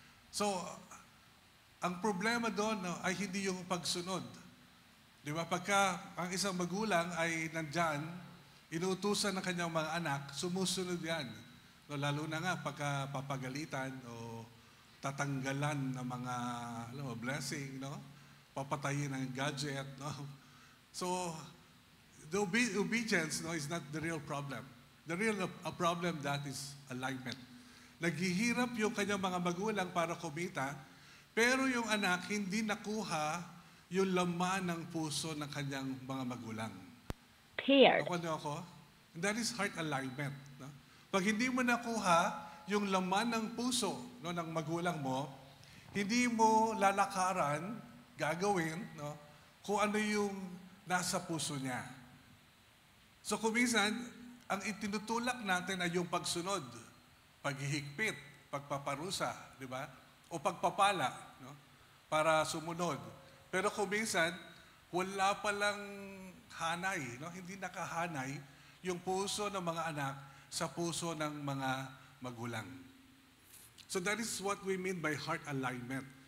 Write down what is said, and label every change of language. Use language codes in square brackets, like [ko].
[tl] So, ang problema doon, no, ay hindi yung pagsunod. Di ba? Pagka ang isang magulang ay nandyan, inuutusan ng kanyang mga anak, sumusunod yan. No, lalo na nga pagka papagalitan o tatanggalan ng mga blessing, no? Papatayin ng gadget. No? [en] So, the obedience, no, is not the real problem. The real problem that is alignment. [tl] Naghihirap yung kanyang mga magulang para kumita, pero yung anak hindi nakuha yung laman ng puso ng kanyang mga magulang. [en] Paired. [tl] Ako? [en] And that is heart alignment. [tl] No? Pag hindi mo nakuha yung laman ng puso, no, ng magulang mo, hindi mo lalakaran, gagawin, no, kung ano yung nasa puso niya. So kung minsan, ang itinutulak natin ay yung pagsunod, paghihigpit, pagpaparusa, di ba? O pagpapala, no, para sumunod. Pero kung minsan, wala palang hanay, no? Hindi nakahanay yung puso ng mga anak sa puso ng mga magulang. [en] So that is what we mean by heart alignment.